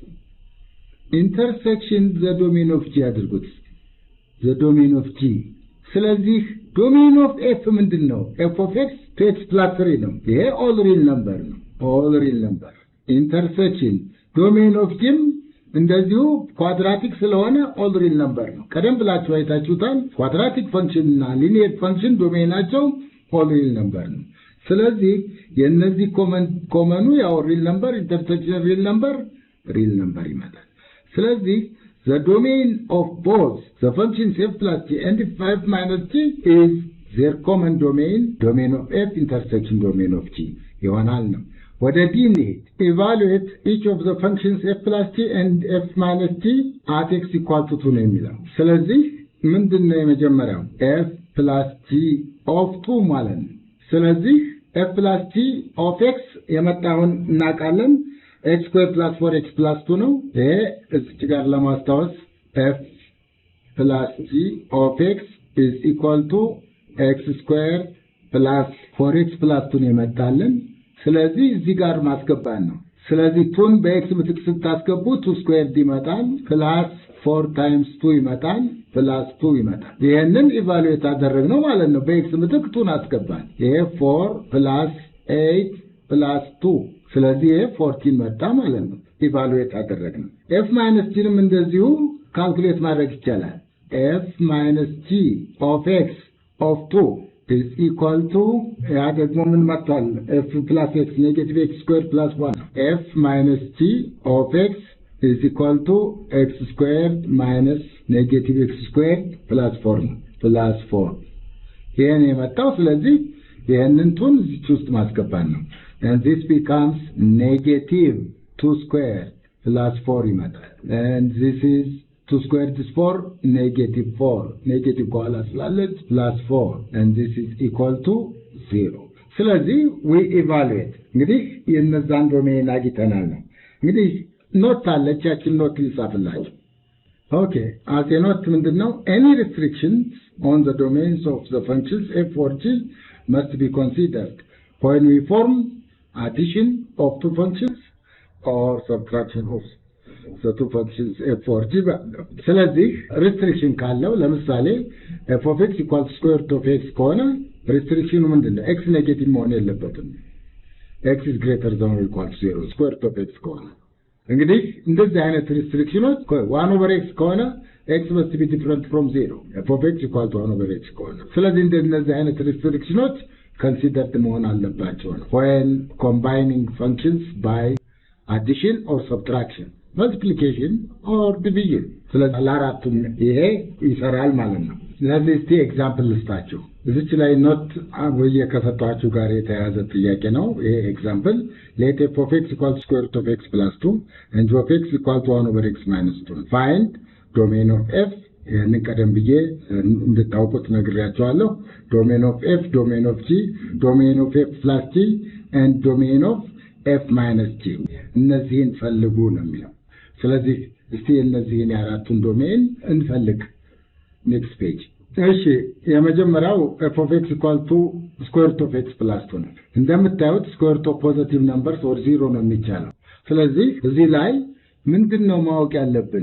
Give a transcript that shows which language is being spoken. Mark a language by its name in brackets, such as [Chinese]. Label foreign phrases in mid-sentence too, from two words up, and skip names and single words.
[English] intersection the domain of g አድርጉት the domain of g ስለዚህ domain of f ምንድነው f of x 2x plus 3 [Amharic] ነው ይሄ [English] all real number ነው all real number intersection domain of g [Amharic] እንደዚሁ ኳድራቲክ ስለሆነ [English] all real number [Amharic] ነው ቀደም ብላችሁ አይታችሁታል ኳድራቲክ ፈንክሽን እና ሊኒየር ፈንክሽን ዶሜናቸው [English] all real number [Amharic] ነው ስለዚህ የነዚህ ኮመኑ ያው [English] real number intersection real number [Amharic] ይመጣል ስለዚህ [English] the domain of both the functions f plus g and f minus g is their common domain of f intersection domain of g [Amharic] ይሆናል ነው ወደ d እንሂድ [English] evaluate each of the functions f plus g and f minus g at x equal to 2 [Amharic] ነው የሚለው ስለዚህ ምንድነው የመጀመሪያው [English] f plus g of 2 [Amharic] ማለት ነው ስለዚህ [English] f plus g of x [Amharic] የመጣውን እናውቃለን [English] x squared plus 4x plus 2 [Amharic] ነው ይሄ እዚህ ጋር [English] ለማስታወስ f plus g of x is equal to x squared plus 4x plus 2 [Amharic] የመጣልን ስለዚህ እዚህ ጋር ማስገባን ነው ስለዚህ 2 በx ምትክ ስታስገቡ [English] 2 squared [Amharic] ይመጣል [English] plus 4 times 2 [Amharic] ይመጣል plus 2 ይመጣል ይሄንን ኢቫሉዌት አደረግነው ማለት ነው በx ምትክ 2 አስገባን ይሄ [English] 4 plus 8 plus 2 [Amharic] ስለዚህ ይሄ 14 መጣ ማለት ነው ኢቫሉዌት አደረግነው f minus g ንም እንደዚሁ ካልኩሌት ማድረግ ይቻላል [English] f minus g of x of 2 is equal to [Amharic] ያ ደግሞ ምን መጣል [English] f plus x negative x squared plus 1 f minus g of x is equal to x squared minus negative x squared plus 4 [Amharic] ይሄን የመጣው ስለዚህ ይሄንን ቱን እዚህ ውስጥ ማስገባት ነው [English] and this becomes negative 2 squared plus 4 ይመጣል and this is 2 squared is 4 negative 4 negative ኋላ ስላለች plus 4 and this is equal to 0 [Amharic] ስለዚህ we evaluate እንግዲህ የነዛን ዶሜን አግኝተናል ነው እንግዲህ ኖት አለቻችን ኖት ይጻፍላችሁ [English] Okay, as a note, any restrictions on the domains of the functions f or g must be considered when we form addition of two functions or subtraction of the two functions f or g. [Amharic] ስለዚህ restriction ካለው ለምሳሌ [English] f of x equals square root of x [Amharic] ከሆነ restriction ምንድነው? x ኔጌቲቭ መሆን የለበትም። [English] x is greater than or equal to 0 square root of x [Amharic] ከሆነ እንግዲህ እንደዚህ አይነት [English] restrictions 1 over x ከሆነ x must be different from 0 f of x equal to 1 over x [Amharic] ከሆነ ስለዚህ እንደዚህ አይነት [English] restrictions considered [Amharic] መሆን አለባቸው [English] when combining functions by addition or subtraction, multiplication or division. [Amharic] ስለዚህ ለአራቱም ይሄ ይሰራል ማለት ነው። ስለዚህ እስቲ ኤግዛምፕል ልስጣችሁ። እዚች ላይ ኖት ወይ ከሰጣችሁ ጋር የተያያዘ ጥያቄ ነው። ይሄ ኤግዛምፕል [English] let f of x equals square root of x plus 2 and g of x equal to 1 over x minus 2. Find domain of f. [Amharic] ይህንን ቀደም ብዬ እንድታውቁት ነግሬያችኋለሁ። [English] domain of f, domain of g, domain of f plus g and domain of f minus g. [Amharic] እነዚህን ፈልጉ ነው የሚለው። ስለዚህ እስቲ እነዚህን የአራቱን ዶሜን እንፈልግ። ኔክስት ፔጅ። እሺ የመጀመሪያው [English] f of x equal to square root of x plus 2 [Amharic] ነው። እንደምታዩት [English] square root of positive numbers or 0 [Amharic] ነው የሚቻለው። ስለዚህ እዚህ ላይ ምንድነው ማወቅ ያለብን?